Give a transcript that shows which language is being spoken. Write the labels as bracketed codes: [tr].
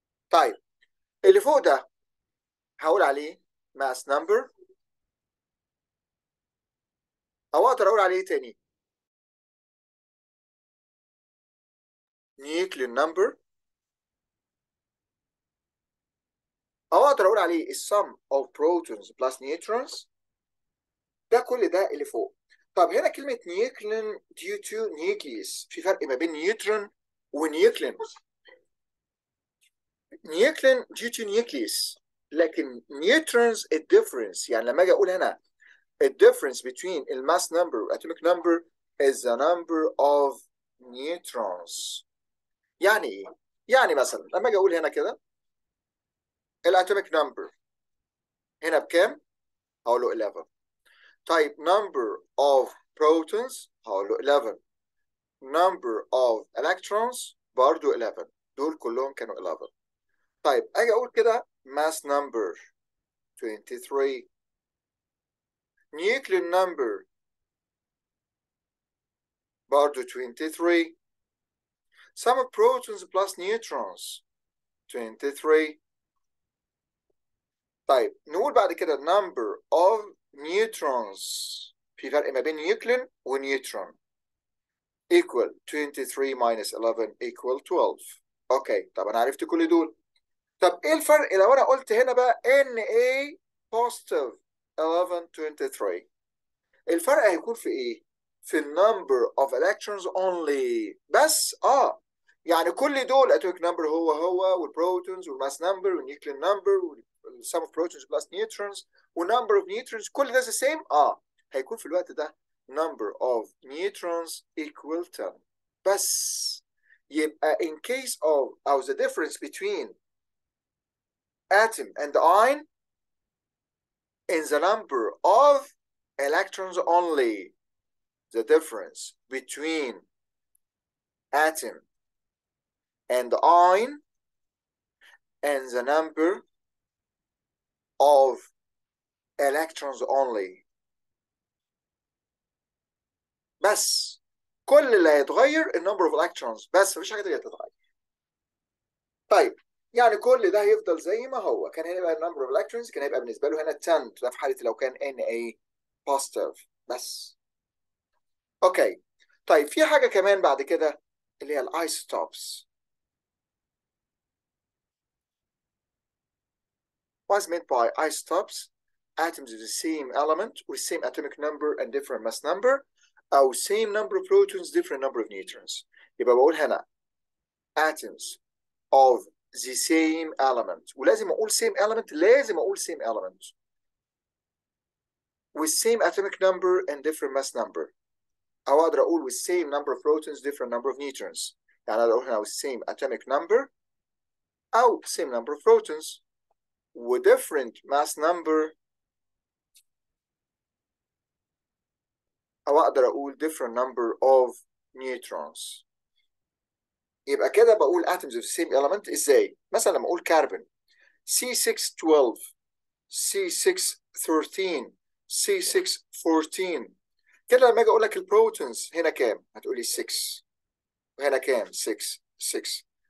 [ar] طيب اللي فوق ده هقول عليه mass number، او اقدر اقول عليه تاني nuclear number، او اقدر اقول عليه [en] sum of protons plus neutrons. [ar] ده كل ده اللي فوق. طب هنا كلمة nucleon due to nucleus، في فرق ما بين نيوترون ونيوكلين. [en] nucleon due to nucleus، [ar] لكن [en] neutrons الديفرنس. [ar] يعني لما اجي اقول هنا [en] الديفرنس between الماس number والatomic number is the number of neutrons. [ar] يعني ايه؟ يعني مثلا لما اجي اقول هنا كده الاتوميك نمبر هنا بكام؟ هقول له 11. طيب [en] number of protons [ar] هقول له 11. [en] number of electrons [ar] برضو [en] 11. [ar] دول كلهم كانوا 11. طيب اجي اقول كده mass number 23. [en] nuclear number برضو 23. sum of protons plus neutrons 23. [ar] طيب نقول بعد كده [en] number of neutrons. [ar] في فرق ما بين نيوكلين ونيوترون. [en] equal 23 minus 11 equal 12. [ar] اوكي طب انا عرفت كل دول. طب ايه الفرق لو انا قلت هنا بقى Na positive 11 23؟ الفرق هيكون في ايه؟ في النمبر of electrons only بس. يعني كل دول atomic number هو والبروتونز والماس نمبر والنيوكلير نمبر وال [en] sum of protons plus neutrons [ar] والنمبر of neutrons كل ده the same. هيكون في الوقت ده [en] number of neutrons equal 10 [ar] بس. [en] يبقى in case of أو the difference between atom and ion in the number of electrons only. The difference between atom and ion and the number of electrons only. [ar] بس كل اللي هيتغير [en] number of electrons [ar] بس، مفيش حاجة تانية تتغير. طيب يعني كل ده هيفضل زي ما هو. كان هيبقى [en] number of electrons [ar] كان هيبقى بالنسبة له هنا 10. ده في حالة لو كان Na positive بس. اوكي طيب في حاجة كمان بعد كده اللي هي الايسوتوبس. [en] What's meant by isotopes? Atoms of the same element with same atomic number and different mass number أو same number of protons different number of neutrons. [ar] يبقى بقول هنا [en] atoms of the same element. [ar] ولازم أقول [en] same element. لازم أقول same element with same atomic number and different mass number. [ar] أو أقدر أقول [en] with same number of protons different number of neutrons. يعني أقدر أقول هنا with same atomic number أو same number of protons with different mass number. [ar] أو أقدر أقول [en] different number of neutrons. [ar] يبقى كده بقول [en] atoms of the same element [ar] إزاي؟ مثلا لما أقول كربون C612 C613 C614 كده. لما أجي أقول لك البروتونز هنا كام؟ هتقولي 6. وهنا كام؟ 6 6.